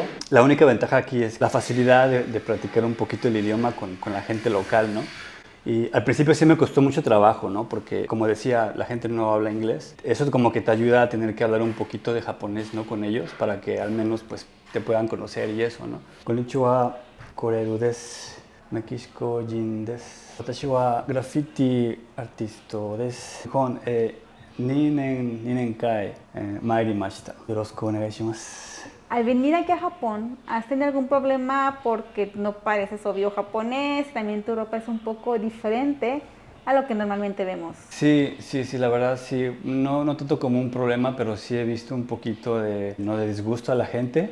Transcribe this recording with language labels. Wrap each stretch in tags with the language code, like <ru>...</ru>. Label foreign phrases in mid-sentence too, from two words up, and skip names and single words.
<es>La única ventaja aquí es la facilidad de practicar un poquito el idioma con la gente local, ¿no? Y al principio sí me costó mucho trabajo, ¿no? Porque, como decía, la gente no habla inglés. Eso como que te ayuda a tener que hablar un poquito de japonés, ¿no? Con ellos, para que al menos, pues, te puedan conocer y eso, ¿no?</es> <ja>Konnichiwa, koreru desu. Mexico jin desu. 私はグラフィティアーティストです. Nihon, 2年間参りました。よろしくお願いします。</ja> <es>Al venir aquí a Japón, ¿has tenido algún problema porque no pareces obvio japonés? También tu ropa es un poco diferente a lo que normalmente vemos. Sí, la verdad sí. No tanto como un problema, pero sí he visto un poquito de disgusto a la gente.</es>